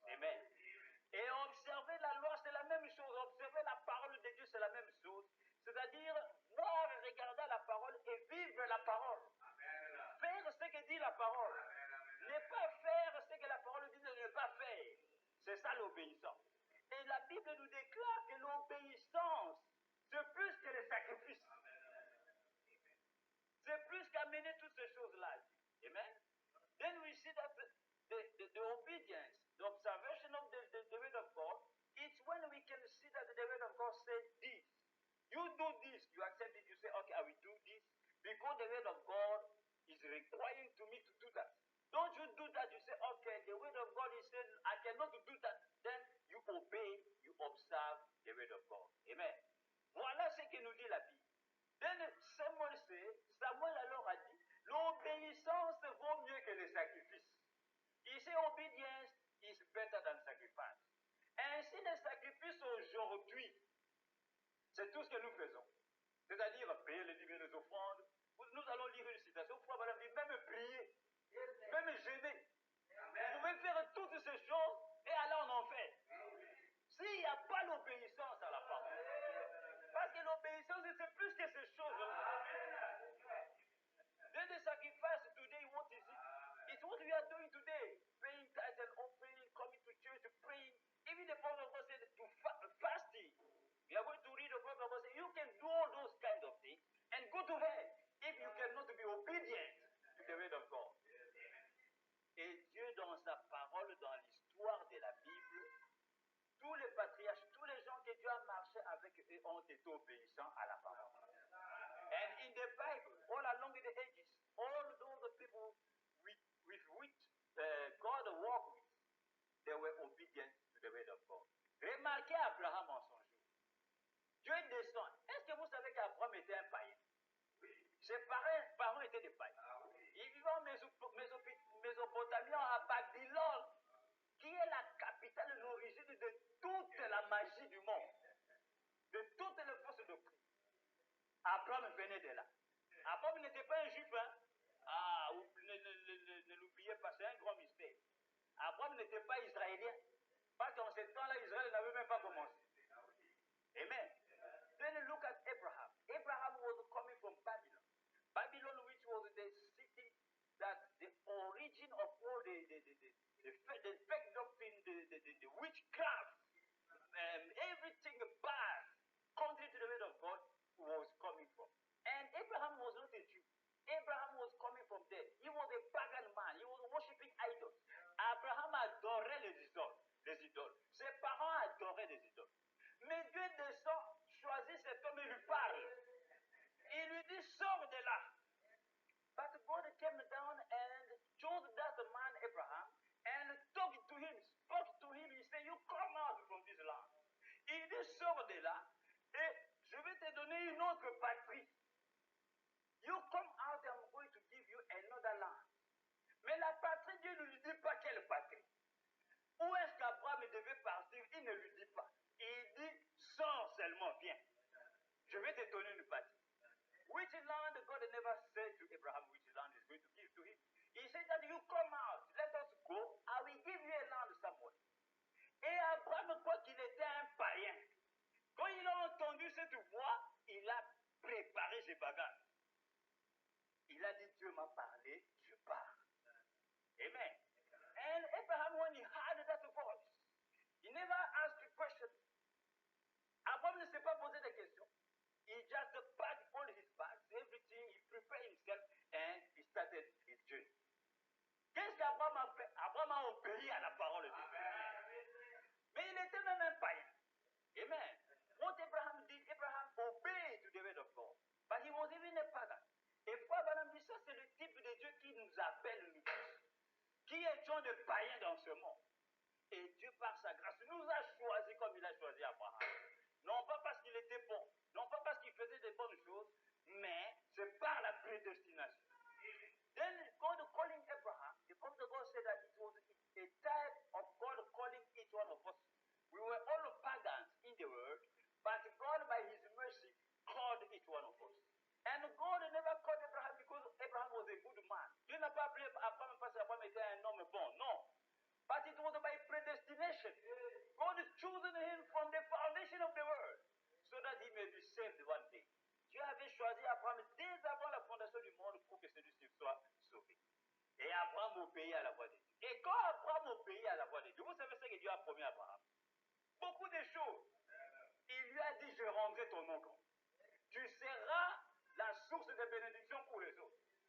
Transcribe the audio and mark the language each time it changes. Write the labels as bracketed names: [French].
[French] Amen. Et observer la loi, c'est la même chose. Observer la parole de Dieu, c'est la même chose. C'est-à-dire, voir et regarder la parole et vivre la parole. Amen. Faire ce que dit la parole. Amen. Ne pas faire ce que la parole dit de ne pas faire. C'est ça l'obéissance. Et la Bible nous déclare que l'obéissance, c'est plus que le sacrifice. C'est plus qu'amener toutes ces choses-là. Amen. [English] Then we see that the obedience, the observation of the word of God, it's when we can see that the word of God said this. this, you accept it, you say, okay, I will do this, because the word of God is requiring to me to do that. Don't you do that, you say, okay, the word of God is saying, I cannot do that. Then you obey, you observe the word of God. Amen. [French] Voilà ce que nous dit la Bible. Then Samuel alors a dit, l'obéissance vaut mieux que le sacrifice. [English] Ici, obedience is better than sacrifice. [French] Ainsi, le sacrifice aujourd'hui, c'est tout ce que nous faisons. C'est-à-dire payer les livres des offrandes. Nous allons lire une citation, madame dit, même prier, même jeûner. Vous pouvez faire toutes ces choses et alors on en fait. S'il n'y a pas l'obéissance à la parole, parce que l'obéissance c'est plus que ces choses-là. [English] Then the sacrifice today, what is it? It's what we are doing today. Paying tithes and offering, coming to church, praying. Even the Prophet of God said to fasting. We are going to read the Prophet of God say, you can do all those kinds of things and go to hell if you cannot be obedient to the word of God. [French] Et Dieu, dans sa parole, dans l'histoire de la Bible, tous les patriarches, tous les gens que Dieu a marché avec eux ont été obéissants à la parole. [English] And in the Bible, all along the ages, all those people with which God walked with, they were obedient to the word of God. [French] Remarquez Abraham en son jour. Dieu descend. Est-ce que vous savez qu'Abraham était un païen? Ses parents étaient des païens. Ils vivaient en Mésopotamie, à Babylone, qui est la capitale, l'origine de toute la magie du monde, de toutes les forces de Christ. Abraham venait de là. Abraham n'était pas un juif, hein? Ah, ne l'oubliez pas, c'est un grand mystère. Abraham n'était pas israélien. Parce qu'en ce temps-là, Israël n'avait même pas commencé. [English] Amen. Then look at Abraham. Abraham was coming from Babylon. Babylon, which was the city that the origin of all the fake doctrine, the witchcraft, everything bad, contrary to the word of God, was coming from. And Abraham was not a Jew. Abraham was coming from there. He was a pagan man. He was worshiping idols. [French] Abraham adorait les idoles. Ses parents adoraient les idoles. Mais Dieu descend, choisit cet homme et lui parle. Il lui dit, sors de là. [English] But God came down and chose that man, Abraham, and talked to him, spoke to him. He said, you come out from this land. [French] Il dit, sors de là, et je vais te donner une autre patrie. [English] You come out, I'm going to give you another land. [French] Mais la patrie, Dieu ne lui dit pas quelle patrie. Où est-ce qu'Abraham devait partir? Il ne lui dit pas. Il dit, sors seulement, viens. Je vais te donner une patrie. [English] Which land God never said to Abraham which land is going to give to him. He said that you come out, let us go, I will give you a land somewhere. [French] Et Abraham, quoi qu'il était un païen, quand il a entendu cette voix, il a préparé ses bagages. Il a dit, Dieu m'a parlé, je pars. Amen. [English] And Abraham, when he heard that voice, he never asked a question. [French] Abraham ne s'est pas posé de questions. [English] He just packed all his bags, everything, he prepared himself, and he started his journey. [French] Qu'est-ce qu'Abraham a fait? Abraham a obéi à la parole de Dieu. Mais il était même un païen. Amen. [English] What Abraham did, Abraham obeyed to the word of God. But he was even a pagan. [French] Et fois, Abraham dit, ça c'est le type de Dieu qui nous appelle, nous tous, qui étions des païens dans ce monde. Et Dieu, par sa grâce, nous a choisis comme il a choisi Abraham. Non pas parce qu'il était bon, non pas parce qu'il faisait des bonnes choses, mais c'est par la prédestination. [English] Then God calling Abraham, the prophet of God said that it was a type of God calling each one of us. We were all pagans in the world, but God by his mercy called each one of us. And God never called Abraham because Abraham was a good man. [French] Dieu n'a pas appelé Abraham parce qu'Abraham était un homme bon, non. [English] But it was by predestination. God chosen him from the foundation of the world so that he may be saved one day. [French] Dieu avait choisi Abraham dès avant la fondation du monde pour que celui-ci soit sauvé. Et Abraham obéit à la voix de Dieu. Et quand Abraham obéit à la voix de Dieu, vous savez ce que Dieu a promis à Abraham? Beaucoup de choses. Il lui a dit, je rendrai ton nom compte. Tu seras la source de bénédiction pour les autres.